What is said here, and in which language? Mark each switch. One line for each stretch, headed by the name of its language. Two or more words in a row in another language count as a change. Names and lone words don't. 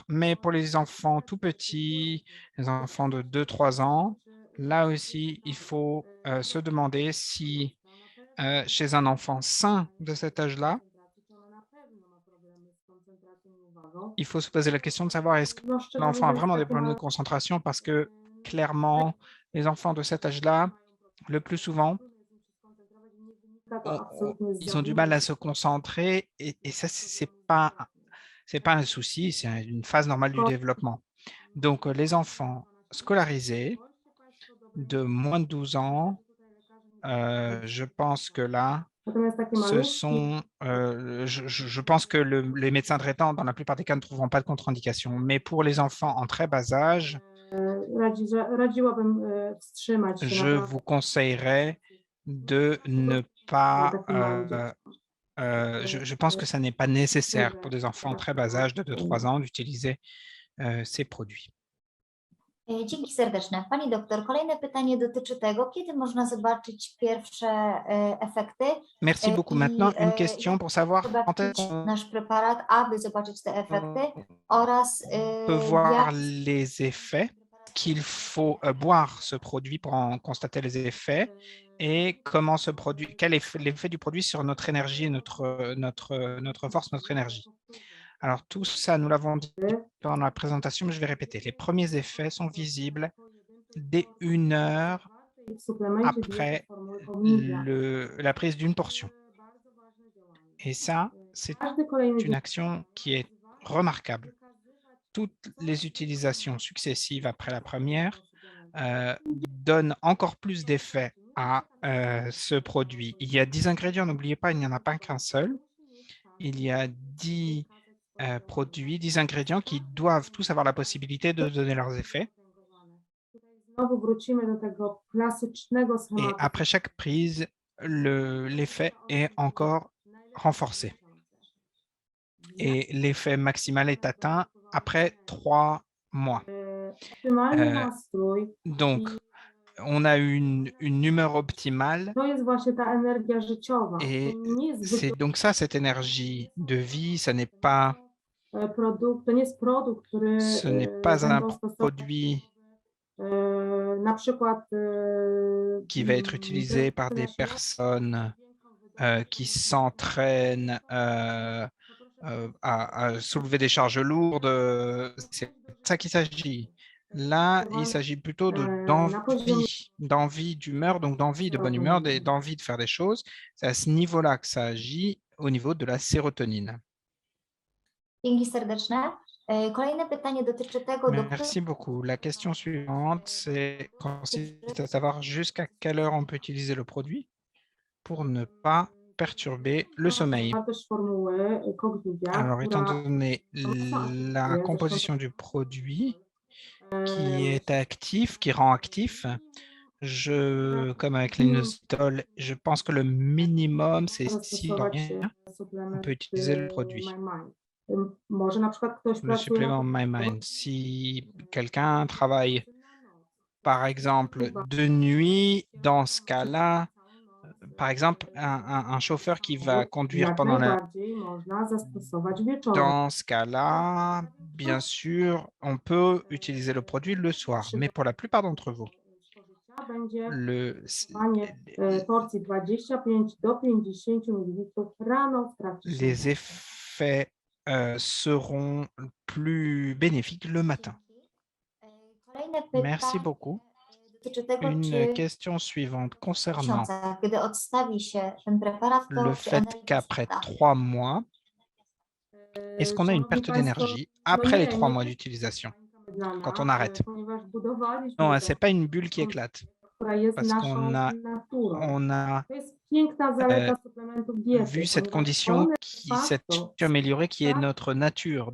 French: Mais pour les enfants tout petits, les enfants de 2-3 ans, là aussi, il faut se demander si chez un enfant sain de cet âge-là, il faut se poser la question de savoir est-ce que
Polish: no
French: l'enfant a
Polish: szczególnie z
French: vraiment des
Polish: takim
French: problèmes de concentration parce que clairement, les enfants de cet âge-là, le plus souvent,
Polish: to absolutnie z
French: ils ont du mal à se concentrer et ça, c'est pas un souci, c'est une phase normale du développement. Donc, les enfants scolarisés de moins de 12 ans, je pense que là,
Polish: Natomiast takie
French: ce
Polish: malutkie
French: sont, je pense que les médecins traitants, dans la plupart des cas, ne trouveront pas de contre-indication. Mais pour les enfants en très bas âge,
Polish: radziłabym wstrzymać się
French: je vous conseillerais de ne pas,
Polish: takim małym dziecku.
French: je pense que ça n'est pas nécessaire pour des enfants en très bas âge de 2-3 ans d'utiliser ces produits.
Polish: Dzięki serdeczne. Pani doktor, kolejne pytanie dotyczy tego, kiedy można zobaczyć pierwsze efekty
French: Merci beaucoup.
Polish: i
French: Maintenant, une
Polish: jak
French: question pour savoir quand est-ce
Polish: zobaczyć
French: qu'on
Polish: nasz preparat, aby zobaczyć te efekty oraz
French: peut voir
Polish: jak
French: les effets, qu'il faut boire ce produit pour en constater les effets et comment ce produit, quel est l'effet du produit sur notre énergie, notre force, notre énergie. Alors tout ça, nous l'avons dit pendant la présentation, mais je vais répéter. Les premiers effets sont visibles dès 1 heure
Polish: w suplemencie diety
French: après
Polish: formuły ogniwia.
French: la prise d'une portion.
Polish: Bardzo ważne działanie.
French: Et ça, c'est
Polish: Każdy kolejny
French: une action qui est remarquable. Toutes les utilisations successives après la première donnent encore plus d'effet à ce produit. Il y a 10 ingrédients, n'oubliez pas, il n'y en a pas qu'un seul. Il y a 10 produits, 10 ingrédients qui doivent tous avoir la possibilité de donner leurs effets.
Polish: Znowu wrócimy do tego klasycznego
French: Et
Polish: schematu.
French: après chaque prise, l'effet est encore renforcé. Et l'effet maximal est atteint après 3 mois.
Polish: Optymalny nastrój
French: Donc,
Polish: i
French: on a une humeur optimale
Polish: to jest właśnie ta energia życiowa.
French: et
Polish: To nie jest
French: c'est donc ça, cette énergie de vie, ça n'est pas,
Polish: produkt, to nie jest produkt, który
French: ce n'est pas un
Polish: będą stosować
French: produit
Polish: na przykład
French: qui va être utilisé par des personnes qui s'entraînent à soulever des charges lourdes. C'est de ça qu'il s'agit. Là, il s'agit plutôt d'envie d'humeur, donc d'envie de bonne humeur, d'envie de faire des choses. C'est à ce niveau-là que ça agit, au niveau de la sérotonine.
Polish: Dzięki serdeczne. Kolejne pytanie dotyczy tego, do
French: Merci beaucoup. La question suivante, c'est consiste à savoir jusqu'à quelle heure on peut utiliser le produit pour ne pas perturber le sommeil.
Polish: Zawartość formuły ogniwia,
French: Alors, étant
Polish: która
French: donné la composition du produit qui est actif, qui rend actif, comme avec l'inositol, je pense que le minimum, c'est si rien, on peut utiliser le produit.
Polish: Może na przykład ktoś
French: Le
Polish: pracuje
French: supplément MyMind. Si quelqu'un travaille, par exemple, de nuit, dans ce cas-là, par exemple, un chauffeur qui va conduire
Polish: jak
French: pendant la...
Polish: najbardziej można zastosować wieczorem.
French: Dans ce cas-là, bien sûr, on peut utiliser le produit le soir. Mais pour la plupart d'entre vous,
Polish: Będzie
French: le,
Polish: panie porcji 25 do 50 ml rano w trakcie
French: les
Polish: śniadania.
French: effets seront plus bénéfiques le matin.
Polish: Kolejne
French: Merci
Polish: pytanie
French: beaucoup.
Polish: dotyczy tego,
French: Une
Polish: czy
French: question suivante
Polish: w
French: concernant
Polish: miesiącach, gdy odstawi się ten preparat,
French: le
Polish: to czy
French: fait
Polish: energia
French: qu'après
Polish: spada?
French: 3 mois, est-ce qu'on a une perte d'énergie après les 3 mois d'utilisation, quand on arrête? Non, ce n'est pas une bulle qui éclate, parce qu'on a vu cette condition, cette situation améliorée qui est notre nature.